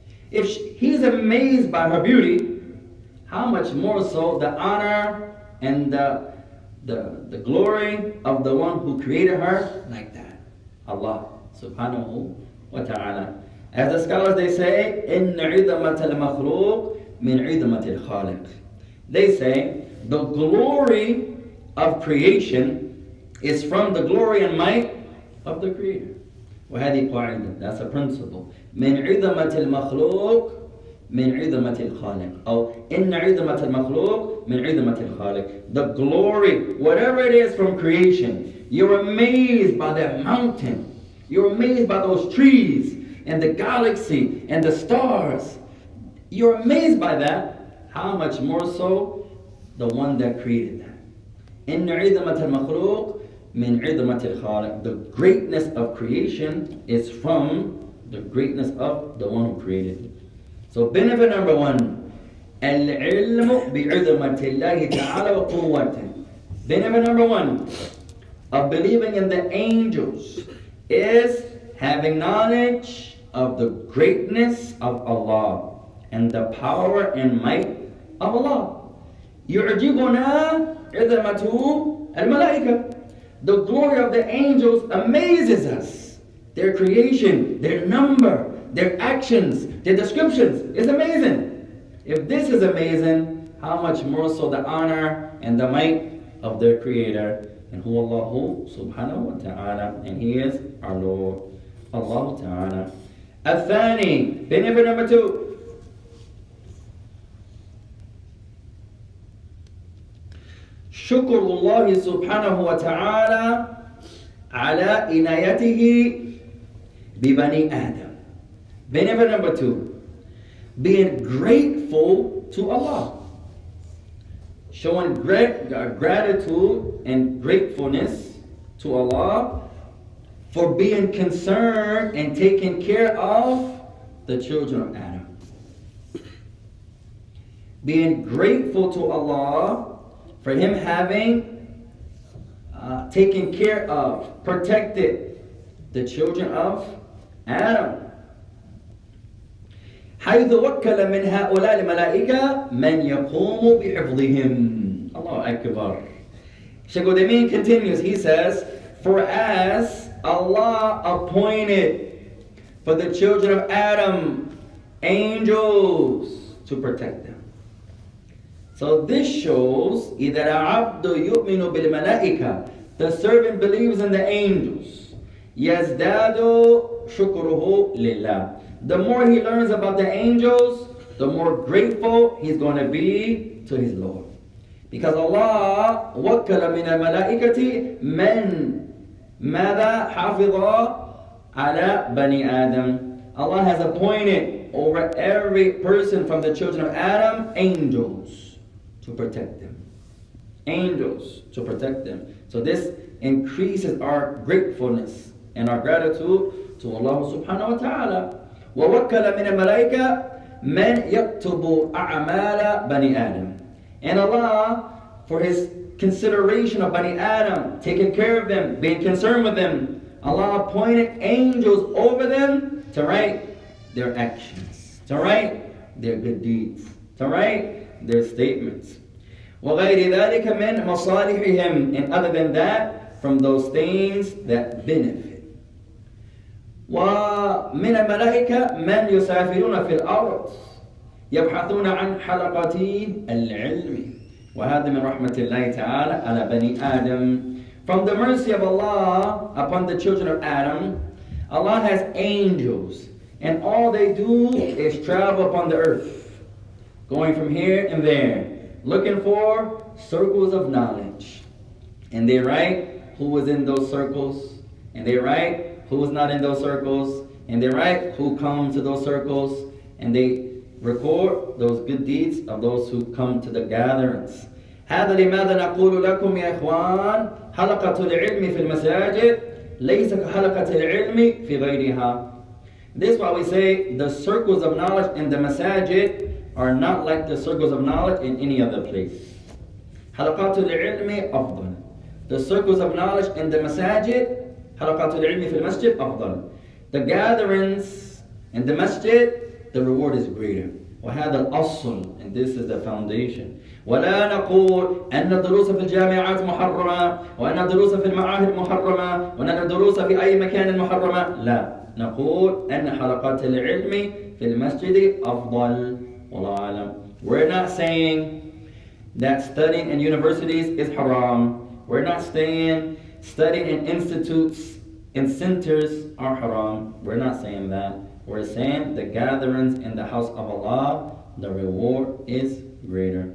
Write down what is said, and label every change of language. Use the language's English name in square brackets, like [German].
[English] If he's amazed by her beauty, how much more so the honor and the glory of the one who created her like that, Allah subhanahu wa ta'ala. As the scholars, they say, [Arabic] إِنَّ عِظَمَةَ الْمَخْلُوقِ مِنْ عِظَمَةِ الْخَالِقِ. [English] They say the glory of creation is from the glory and might of the Creator. [Arabic] وهذه قاعدة, [English] that's a principle. [Arabic] مِنْ عِظَمَةِ الْمَخْلُوقِ من عظمة الخالق أو إن عظمة المخلوق من عظمة الخالق. [English] The glory, whatever it is from creation, you're amazed by that mountain, you're amazed by those trees and the galaxy and the stars, you're amazed by that. How much more so the one that created that? [Arabic] إن عظمة المخلوق من عظمة الخالق. [English] The greatness of creation is from the greatness of the one who created it. So benefit number one, [Arabic] العلم بعظمة الله تعالى وقوته. [English] Benefit number one of believing in the angels is having knowledge of the greatness of Allah and the power and might of Allah. [Arabic] يعجبنا عظمة الملائكة. [English] The glory of the angels amazes us. Their creation, their number, their actions, their descriptions is amazing. If this is amazing, how much more so the honor and the might of their creator, and who Allah subhanahu wa ta'ala, and He is our Lord, Allah ta'ala. [Arabic] الثاني, [English] benefit number two, [Arabic] شكر الله سبحانه وتعالى على عنايته ببني آدم. [English] Benefit number two, being grateful to Allah. Showing gratitude and gratefulness to Allah for being concerned and taking care of the children of Adam. Being grateful to Allah for Him having taken care of, protected the children of Adam. [Arabic] حيث وكل من هؤلاء الملائكة من يقوم بحفظهم. Allah Akbar. [English] Shaykh Uthaymeen continues, he says, for as Allah appointed for the children of Adam angels to protect them. So this shows [Arabic] إذا العبد يؤمن بالملائكة, [English] the servant believes in the angels. [Arabic] يزداد شكره لله. [English] The more he learns about the angels, the more grateful he's going to be to his Lord. Because [Arabic] Allah وكل من الملائكة من ماذا حافظ على بني آدم. [English] Allah has appointed over every person from the children of Adam angels to protect them. Angels to protect them. So this increases our gratefulness and our gratitude to Allah subhanahu wa ta'ala. [Arabic] وَوَكَّلَ مِنَ الْمَلَائِكَةِ مَنْ يَكْتُبُ أَعْمَالَ بَنِي آدَمَ. [English] And Allah, for His consideration of Bani Adam, taking care of them, being concerned with them, Allah appointed angels over them to write their actions, to write their good deeds, to write their statements. [Arabic] وَغَيْرِ ذَلِكَ مِنْ مَصَالِحِهِمْ. [English] And other than that, from those things that benefit. [Arabic] ومن الملائكة من يسافرون في الأرض يبحثون عن حلقة العلم وهذا من رحمة الله تعالى على بني آدم. [English] From the mercy of Allah upon the children of Adam, Allah has angels, and all they do is travel upon the earth, going from here and there, looking for circles of knowledge. And they write who was in those circles, and they write who is not in those circles, and they write who come to those circles, and they record those good deeds of those who come to the gatherings. [Arabic] هذا لماذا نقول لكم يا إخوان حلقة العلم في المساجد ليس كحلقة العلم في غيرها. [English] This is why we say the circles of knowledge in the masajid are not like the circles of knowledge in any other place. [Arabic] حلقات العلم أفضل. [English] The circles of knowledge in the masajid, [Arabic] حلقات العلم في المسجد أفضل. [English] The gatherings in the masjid, the reward is greater. [Arabic] وهذا الأصل, [English] and this is the foundation. [Arabic] ولا نقول أن الدروس في الجامعات محرمة وأن الدروس في المعاهد محرمة وأن الدروس في أي مكان محرمة. لا، نقول أن حلقات العلم في المسجد أفضل. والله أعلم. [English] We're not saying that studying in universities is haram. We're not saying studying in institutes and centers are haram. We're not saying that. We're saying the gatherings in the house of Allah, the reward is greater.